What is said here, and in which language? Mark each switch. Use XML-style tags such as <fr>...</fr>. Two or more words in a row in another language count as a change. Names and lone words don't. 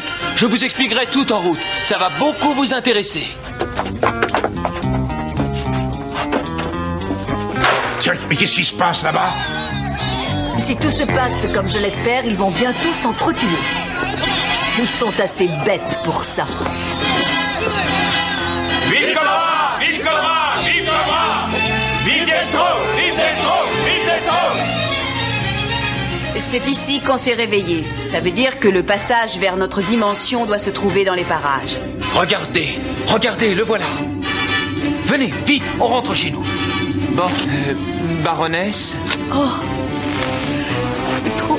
<fr>Je vous expliquerai tout en route. Ça va beaucoup vous intéresser. Mais qu'est-ce qui se passe là-bas? Si tout se passe comme je l'espère, ils vont bientôt s'entretuer. Ils sont assez bêtes pour ça. Vive Cobra! Vive Cobra! Vive Cobra! Vive Destro! Vive Destro! Vive Destro! C'est ici qu'on s'est réveillé. Ça veut dire que le passage vers notre dimension doit se trouver dans les parages. Regardez, le voilà. venez, vite, on rentre chez nous. Bon, baronesse? Oh, c'est trop...</fr>